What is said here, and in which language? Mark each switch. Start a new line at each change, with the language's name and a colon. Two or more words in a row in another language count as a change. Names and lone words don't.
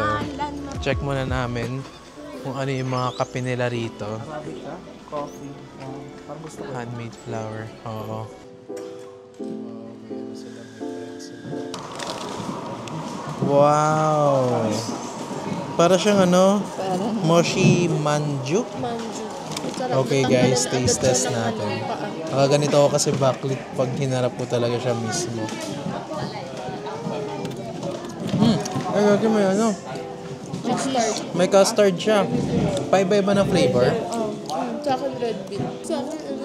Filipino: Check muna namin kung ano yung mga kape nila rito. Coffee. Parang gusto ko.
English: Handmade flower.
Filipino: Oo. Wow! Para siyang mochi manju. manju. Okay guys,
English: taste test
Filipino: natin. Ganito ako kasi backlit pag hinarap ko talaga siya mismo. Ay, gagawin mo yun, May custard siya. Paiba-iba na flavor. Sa akin
English: red bean.
Filipino: Sa akin